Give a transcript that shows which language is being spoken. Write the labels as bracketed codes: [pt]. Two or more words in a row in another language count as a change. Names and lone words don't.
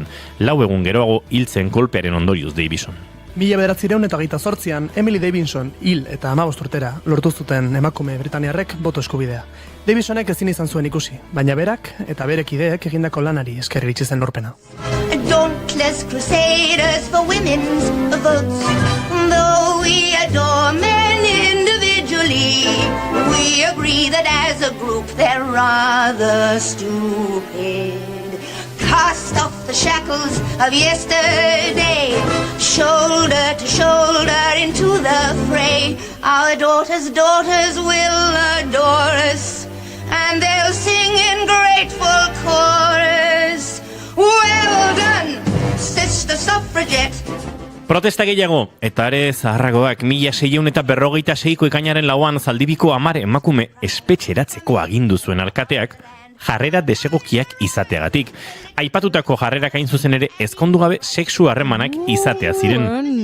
[eu] 4 egun geroago hil zen kolpearen ondorioz Davison. 1928an Emily Davison hil eta 15 urtera lortu zuten emakume britaniarrek boto eskubideak. Davisonek ezin izan zuen ikusi, baina berak eta bere kideek egindako lanari esker iritsi zen lorpena. [en] Dauntless crusaders for women's votes. Though we adore men individually, we agree that as a group they're rather stupid. Cast off the shackles of yesterday, shoulder to shoulder into the fray. Our daughters will adore us, and they'll sing in grateful chorus. Well done, sister suffragette. [eu] Protesta gehiago, eta are zaharragoak 1646ko ekainaren 4an Zaldibiko 10 emakume espetxeratzeko agindu zuen alkateak, jarrera desegokiak izateagatik. Aipatutako jarrerak hain zuzen ere ezkondu gabe sexu harremanak izatea ziren.